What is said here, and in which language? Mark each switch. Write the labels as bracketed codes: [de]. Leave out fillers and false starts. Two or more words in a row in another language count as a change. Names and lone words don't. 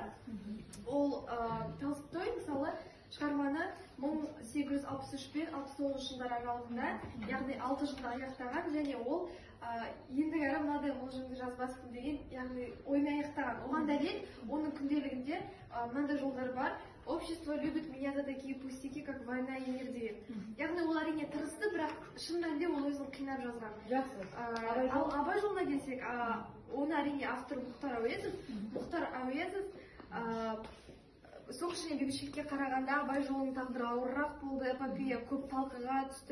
[kk] Ол Толстой мысалы шығарманы 1863 пен 69 жылдар аралығында, яғни 6 жылда аяқтаған, және ол ендігі әрі мынадай мылжыңды жазбаспын деген, яғни оймен аяқтаған. Оған дәлел оның күнделігінде мынандай жолдар бар. [ru] Общество любит меня за такие пустяки, как война и мир деген. [kk] Яғни ол әрине тырысты, бірақ шын мәнінде ол өзін қинап жазған. Ал Абай жолына келсек, оны әрине автор Мұхтар Әуезов. Мұхтар Әуезов соғыс және бейбітшілікке қарағанда Абай жолының тағдыры ауырырақ болды, эпопея көп талқыға түсті.